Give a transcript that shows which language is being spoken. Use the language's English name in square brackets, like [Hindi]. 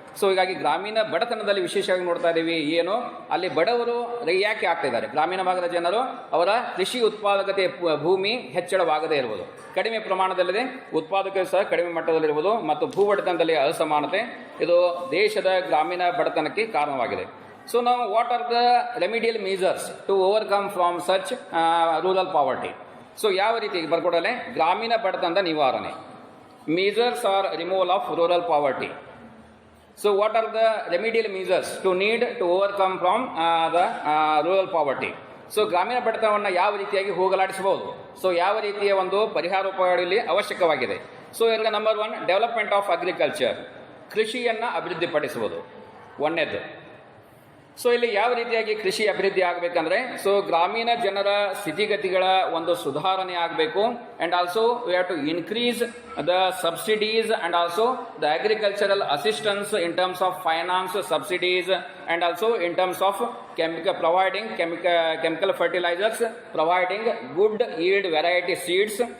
[Kannada] So ಹೀಗಾಗಿ ಗ್ರಾಮೀಣ ಬಡತನದಲ್ಲಿ ವಿಶೇಷವಾಗಿ ನೋಡ್ತಾ ಇದ್ದೀವಿ, ಏನು ಅಲ್ಲಿ ಬಡವರು ಯಾಕೆ ಆಗ್ತಿದ್ದಾರೆ, ಗ್ರಾಮೀಣ ಭಾಗದ ಜನರು ಅವರ ಕೃಷಿ ಉತ್ಪಾದಕತೆ ಭೂಮಿ ಹೆಚ್ಚಳವಾಗದೇ ಇರುವುದು, ಕಡಿಮೆ ಪ್ರಮಾಣದಲ್ಲಿದೆ, ಉತ್ಪಾದಕತೆ ಸಹ ಕಡಿಮೆ ಮಟ್ಟದಲ್ಲಿರುವುದು ಮತ್ತು ಭೂ ಒಡೆತನದಲ್ಲಿ ಅಸಮಾನತೆ ಇದು ದೇಶದ ಗ್ರಾಮೀಣ ಬಡತನಕ್ಕೆ ಕಾರಣವಾಗಿದೆ. ಸೊ ನಾವು [English] What are the remedial measures to overcome from such rural poverty. [Kannada] So ಯಾವ ರೀತಿ ಬರ್ಕೊಡಲೆ ಗ್ರಾಮೀಣ ಬಡತನದ ನಿವಾರಣೆ, [English] measures are removal of rural poverty. So what are the remedial measures to need to overcome from the rural poverty? [Kannada] So ಗ್ರಾಮೀಣ ಬಡತನವನ್ನು ಯಾವ ರೀತಿಯಾಗಿ ಹೋಗಲಾಡಿಸಬಹುದು, so ಯಾವ ರೀತಿಯ ಒಂದು ಪರಿಹಾರೋಪಾಯಗಳಲ್ಲಿ ಅವಶ್ಯಕವಾಗಿದೆ. ಸೊ ಈಗ ನಂಬರ್ 1 [English] development of agriculture, [Kannada] ಕೃಷಿಯನ್ನು ಅಭಿವೃದ್ಧಿಪಡಿಸುವುದು ಒಂದನೇದು. [English] so [Kannada] ಇಲ್ಲಿ ಯಾವ ರೀತಿಯಾಗಿ ಕೃಷಿ ಅಭಿವೃದ್ಧಿ ಆಗಬೇಕಂದ್ರೆ, ಸೊ ಗ್ರಾಮೀಣ ಜನರ ಸ್ಥಿತಿಗತಿಗಳ ಒಂದು ಸುಧಾರಣೆ ಆಗಬೇಕು [English] and also we have to increase the subsidies and also the agricultural assistance in terms of finance subsidies and also in terms of chemical fertilizers, providing good yield variety seeds,